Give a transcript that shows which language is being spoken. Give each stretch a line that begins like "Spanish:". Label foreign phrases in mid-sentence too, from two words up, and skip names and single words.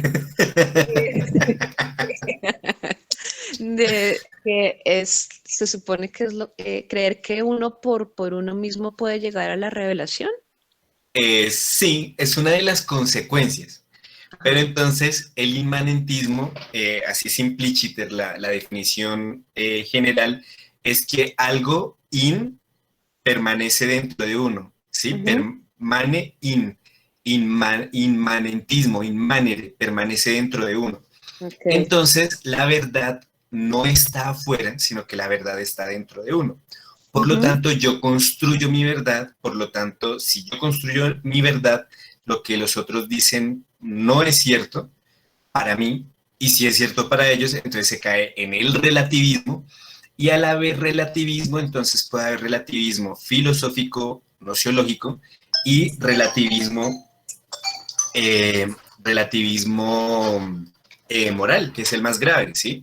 Spanish: Se supone que es creer que uno por uno mismo puede llegar a la revelación. Sí, es una de las consecuencias. Pero entonces el inmanentismo, así es implícita la definición general, es que algo permanece dentro de uno, ¿sí? Permane inmanentismo, inmanere, permanece dentro de uno. Okay. Entonces, la verdad no está afuera, sino que la verdad está dentro de uno. Por lo tanto, yo construyo mi verdad, por lo tanto, si yo construyo mi verdad, lo que los otros dicen no es cierto para mí, y si es cierto para ellos, entonces se cae en el relativismo, y al haber relativismo, entonces puede haber relativismo filosófico, nociológico, y relativismo moral, que es el más grave, ¿sí?